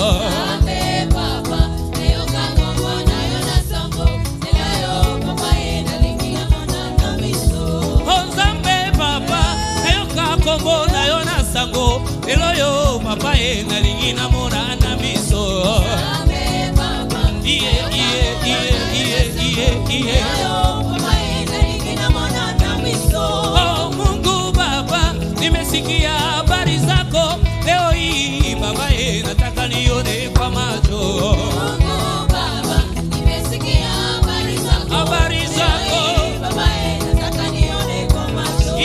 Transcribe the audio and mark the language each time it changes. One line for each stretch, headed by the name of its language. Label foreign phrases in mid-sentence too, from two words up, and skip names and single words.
Lingala: Zambe papa nayoka kombo nayona sango eloyo papa na lingina mona na miso. Zambe papa nayoka kombo nayona sango eloyo papa na lingina mona na miso. Zambe papa
Swahili: Oh Mungu Baba, nimesikia habari zako leo hii Baba, nataka nione kwa macho. Mungu Baba, nimesikia habari zako Baba, nataka nione kwa macho.